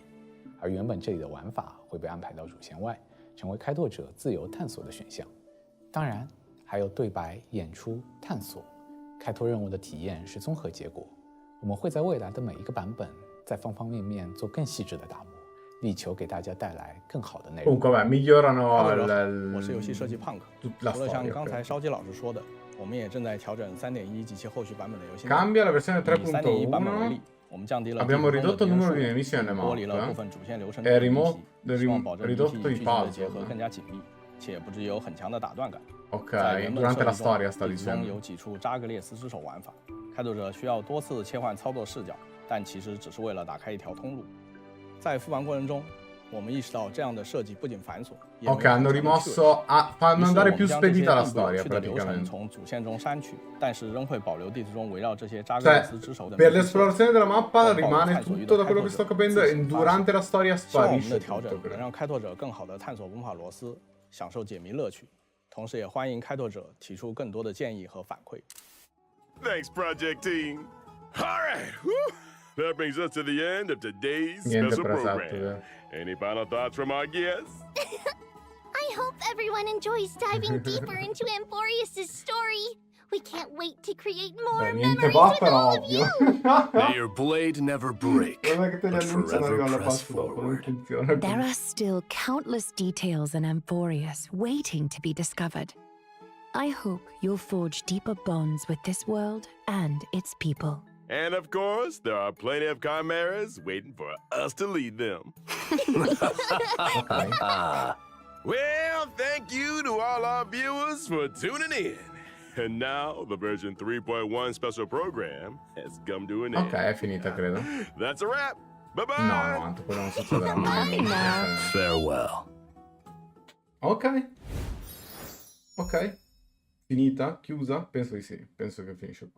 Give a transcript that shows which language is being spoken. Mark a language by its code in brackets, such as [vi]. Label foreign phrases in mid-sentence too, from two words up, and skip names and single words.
[zh] 而原本这里的玩法会被安排到主线外，成为开拓者自由探索的选项。当然，还有对白、演出、探索。开拓任务的体验是综合结果。我们会在未来的每一个版本，在方方面面做更细致的打磨，力求给大家带来更好的内容。 [it] Comunque, vabbè, migliorano [zh] 我是游戏设计 Punk。 [it] la [zh] 除了像 [it] storia. [zh] 刚才 [it] ok. [zh] 烧鸡老师说的，我们也正在调整3.1及其后续版本的游戏内容。 [it] Cambia la versione [zh] 以3.1版本为 [it] 3.1. [zh] 例，我们降低了 [it] Abbiamo [zh] 地图中 [it] ridotto il [zh] 的 [it] numero [zh] 敌 [it] di [zh] 人 [it] nemici [zh] 数 [it] nelle [zh] 目，剥离 [it] mappe. [zh] 了部分主线流程 [it] E [zh] 中的 [it] rimo- [zh] 谜题，希望保证 [it] ridotto [zh] 谜 [it] i [zh] 题与剧情的 [it] puzzle. [zh] 结合更加紧密，且不致有很强的打断感。 [it] Ok, [zh] 在原本 [it] durante la [zh] 设计 [it] storia [zh] 中， [it] sta [zh] 地图中 [it] dicendo. [zh] 有几处扎格列斯之手玩法，开拓者需要多次切换操作视角，但其实只是为了打开一条通路。在复盘过程中，我们意识到这样的设计不仅繁琐，也没有 [it] Ok, [zh] 很 [it] hanno [zh] 强的趣味 [it] rimosso, fanno [zh] 于是我 [it] andare [zh] 们 [it] più [zh] 将这些 [it] spedita la [zh] 并不有 [it] storia [zh] 趣的流程 [it] praticamente. [zh] 从主线中删去，但是仍会保留地图中围绕这些扎格列 [it] Cioè, [zh] 斯之手的 [it] per [zh] 谜题设计。 [it] l'esplorazione della mappa Oh, rimane tanto tutto da quello che sto capendo e durante la storia [zh] 希望我们的 [it] sparisce [zh] 调整 [it] tutto. [zh] 能 [it] credo. [zh] 让开拓者更好地探索文法螺丝，享受解谜乐趣。同时，也欢迎开拓者提出更多的建议和反馈。 [en] Thanks, project team. All right, whew. That brings us to the end of today's [it] Niente [en] special [it] presato, [en] program. Any final thoughts from our guests? I hope everyone enjoys diving deeper into Amphorius' story. We can't wait to create more [it] Beh, niente [en] memories [it] va, [en] with [it] però [en] all of [it] ovvio. [en] you. May your blade never break, [it] Non è che te li [en] but [it] annunciano [en] forever [it] alla [en] press [it] passo dopo, non [en] forward. [it] funziona [en] There [it] così. [en] are still countless details in Amphorius waiting to be discovered. I hope you'll forge deeper bonds with this world and its people. And of course, there are plenty of chimeras waiting for us to lead them. Ok. Well, thank you to all our viewers for tuning in. And now the version 3.1 special program has come to an end. [it] Ok, è finita, credo. [en] That's a wrap. Bye-bye. [it] No, tanto quello non succederà mai. [en] Farewell. [it] Ok. Ok. Finita? Chiusa? Penso di sì. Penso che finisce qui.